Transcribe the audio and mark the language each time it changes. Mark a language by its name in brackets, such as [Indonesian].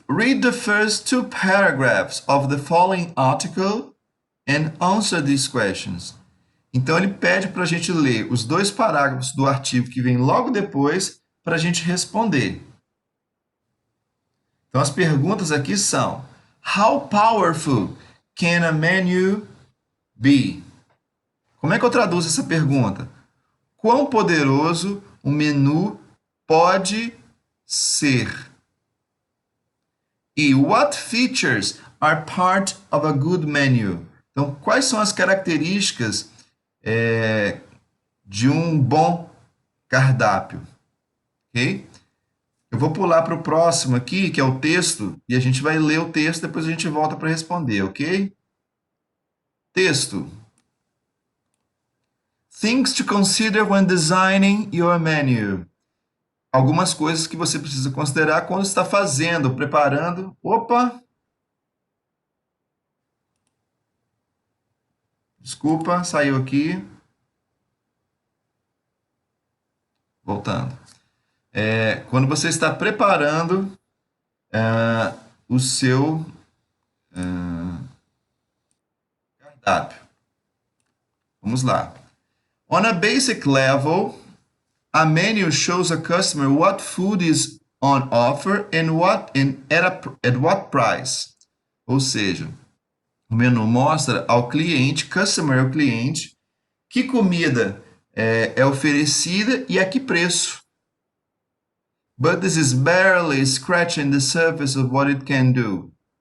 [English] Read the first two paragraphs of the following article and answer these questions. [Portuguese] Então ele pede para a gente ler os dois parágrafos do artigo que vem logo depois para a gente responder. Então as perguntas aqui são: [English] How powerful can a menu be? [Portuguese] Como é que eu traduzo essa pergunta? Quão poderoso um menu pode ser? [English] E what features are part of a good menu? [Portuguese] Então, quais são as características de um bom cardápio? Ok? Eu vou pular para o próximo aqui, que é o texto, e a gente vai ler o texto, depois a gente volta para responder, ok? Texto. [English] Things to consider when designing your menu. [Portuguese] Algumas coisas que você precisa considerar quando está fazendo, preparando. Opa! Desculpa, saiu aqui. Voltando. Quando você está preparando o seu cardápio. Vamos lá. [English] On a basic level, a menu shows a customer what food is on offer and at what price. [Portuguese] Ou seja, o menu mostra ao cliente, customer é o cliente, que comida é oferecida e a que preço. [English] But this is barely scratching the surface of what it can do.